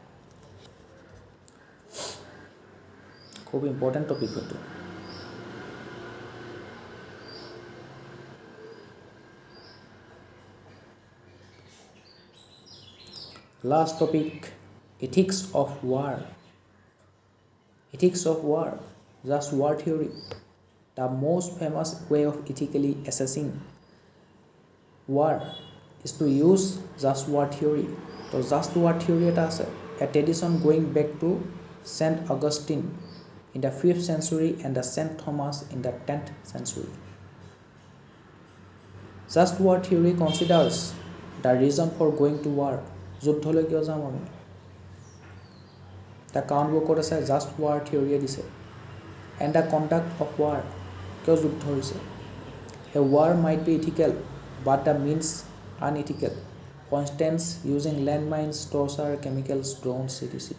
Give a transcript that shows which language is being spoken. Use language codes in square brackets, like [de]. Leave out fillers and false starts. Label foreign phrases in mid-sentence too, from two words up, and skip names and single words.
[as] খুব [en] important topic [as] এইটো। [en] Last topic, ethics of war. Ethics of war, just war theory. The most famous way of ethically assessing war is to use just war theory. So just war theory [as] এটা আছে, [en] a tradition going back to Saint Augustine in the 5th century and the Saint Thomas in the 10th century. Just war theory considers the reason for going to war. [as] যুদ্ধলৈ কিয় যাম আমি, তাৰ কাৰণবোৰ ক'ত আছে, [en] just war theoryয়ে [as] দিছে। [en] and the conduct of war, [as] কিয় যুদ্ধ হৈছে। [en] a war might be ethical but the means unethical, for instance using land mines, torture, chemicals, drones, etc.